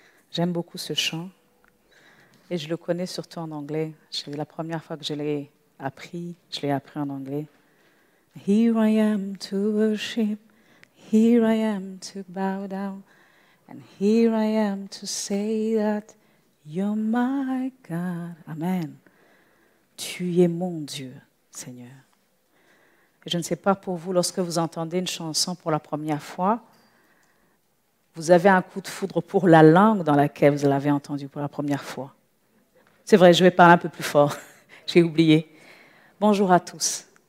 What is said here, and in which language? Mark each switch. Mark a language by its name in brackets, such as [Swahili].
[French] J'aime beaucoup ce chant et je le connais surtout en anglais. La première fois que je l'ai appris en anglais. [English] Here I am to worship, here I am to bow down, and here I am to say that you're my God. [French] Amen. Tu es mon Dieu, Seigneur. Et je ne sais pas pour vous, lorsque vous entendez une chanson pour la première fois, vous avez un coup de foudre pour la langue dans laquelle vous l'avez entendue pour la première fois. C'est vrai, je vais parler un peu plus fort. J'ai oublié. Bonjour à tous.